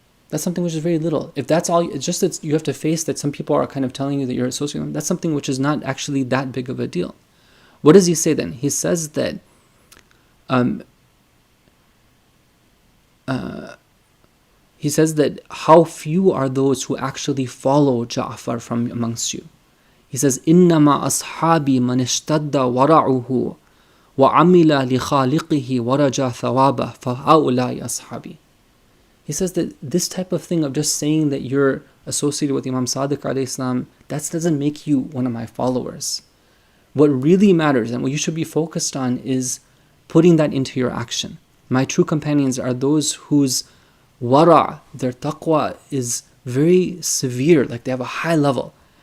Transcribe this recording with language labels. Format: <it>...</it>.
<en>That's something which is very little. If that's all, it's just that you have to face that some people are kind of telling you that you're associated with them, that's something which is not actually that big of a deal. What does he say then? He says that how few are those who actually follow Ja'far from amongst you. He says,</en> <ar>إِنَّمَا أَصْحَابِي مَنِ اشْتَدَّ وَرَعُهُ وَعَمِلَ لِخَالِقِهِ وَرَجَى ثَوَابَهُ فَهَؤُلَاءِ أَصْحَابِي.</ar> <en>He says that this type of thing of just saying that you're associated with Imam Sadiq alayhi salam, that doesn't make you one of my followers. What really matters and what you should be focused on is putting that into your action. My true companions are those whose wara', their taqwa, is very severe, like they have a high level.</en>